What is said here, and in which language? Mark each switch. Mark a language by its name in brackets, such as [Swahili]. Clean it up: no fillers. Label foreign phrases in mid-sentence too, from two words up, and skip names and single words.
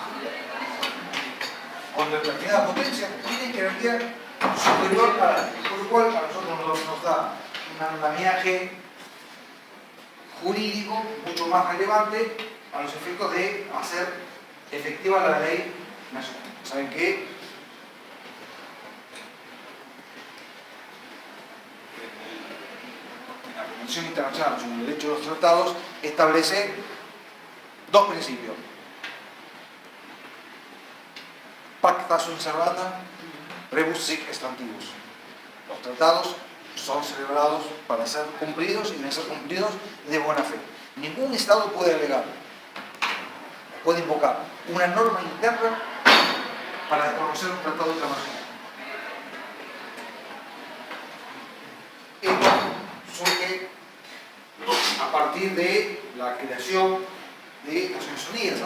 [Spanish] Con determinada potencia tiene jerarquía superior a la ley, por lo cual a nosotros nos da un andamiaje jurídico mucho más relevante a los efectos de hacer efectiva la ley nacional. ¿Saben qué? La Convención Internacional sobre el Derecho de los Tratados establece dos principios. [Latin] Pacta sunt servanda, rebus sic extantibus. [Spanish] Los tratados son celebrados para ser cumplidos y deben ser cumplidos de buena fe. Ningún Estado puede alegar, puede invocar una norma interna para desconocer un tratado internacional. Esto surge a partir de la creación de Naciones Unidas.